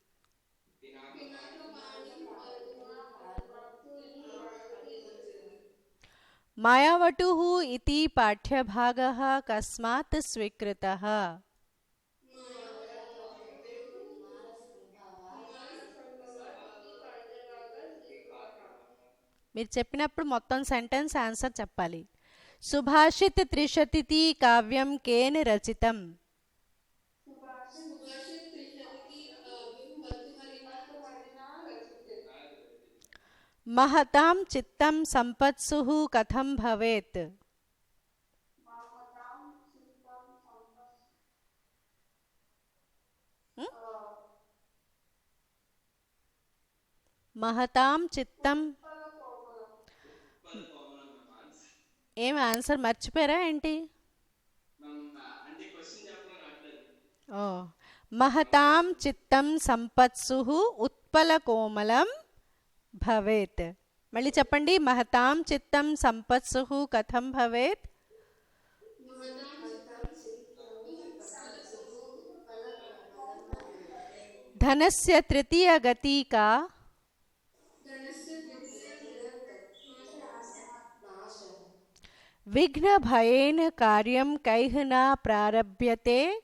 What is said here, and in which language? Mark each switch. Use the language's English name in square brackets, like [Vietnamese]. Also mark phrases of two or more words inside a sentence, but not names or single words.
[Sanskrit] మాయావటుః ఇతి పాఠ్యభాగः కస్మాత్ స్వీకృతः. [Telugu] మీరు చెప్పినప్పుడు మొత్తం [English] sentence answer [Telugu] చెప్పాలి. [Sanskrit] సుభాషిత్ త్రిశతితి కావ్యం కేన రచితం. महतां चित्तं संपत्सुः कथं भवेत्. महतां चित्तं. [Telugu] ఏం ఆన్సర్ మర్చిపోయారా ఏంటి? అంటే క్వశ్చన్ చెప్పడం రావట్లేదు. [Sanskrit] ఓ महतां चित्तं संपत्सुः उत्पलकोमलं భవేత్. [Telugu] మళ్ళీ చెప్పండి. [Sanskrit] మహతాం చిత్తం సంపత్సుః కథం భవేత్. ధనస్య తృతీయ గతి కా. విఘ్న భయేన కార్యం కైః న ప్రారభ్యతే.